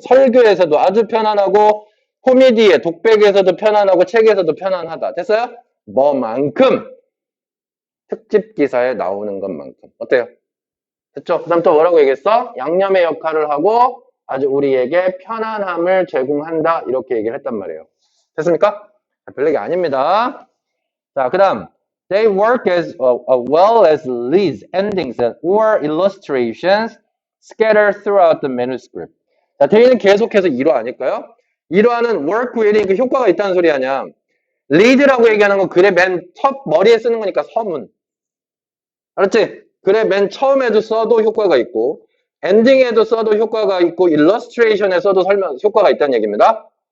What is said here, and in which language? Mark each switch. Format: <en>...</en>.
<ko>설교에서도 아주 편안하고 코미디에, 독백에서도 편안하고 책에서도 편안하다. 됐어요? 뭐만큼 특집 기사에 나오는 것만큼. 어때요? 됐죠? 그 다음 또 뭐라고 얘기했어? 양념의 역할을 하고 아주 우리에게 편안함을 제공한다. 이렇게 얘기를 했단 말이에요. 됐습니까? 별 얘기 아닙니다.</ko> <en>자, 그 다음 They work as well as leads, endings, or illustrations scattered throughout the manuscript.</en> <ko>자, 대의는 계속해서 일화 아닐까요? 일화는 work with이 그 효과가 있다는 소리 아니야. lead라고 얘기하는 건 글의 맨 첫 머리에 쓰는 거니까 서문. 알았지? 그래, 맨 처음에도 써도 효과가 있고, 엔딩에도 써도 효과가 있고, 일러스트레이션에 써도 효과가 있다는 얘기입니다.</ko>